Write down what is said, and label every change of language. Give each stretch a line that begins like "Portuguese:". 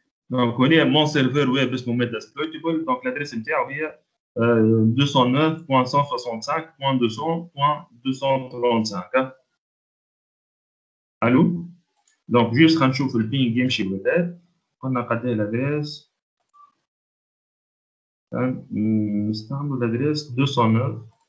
French: Donc, on est mon serveur web اسمه Metasploitable. Donc, l'adresse
Arabic: نتاعو هي
French: 209.165.200.235. Allô? Donc, juste
Arabic: غنشوف البينج يمشي ولا قلنا قد ايه l'adresse. نستعمل l'adresse 209.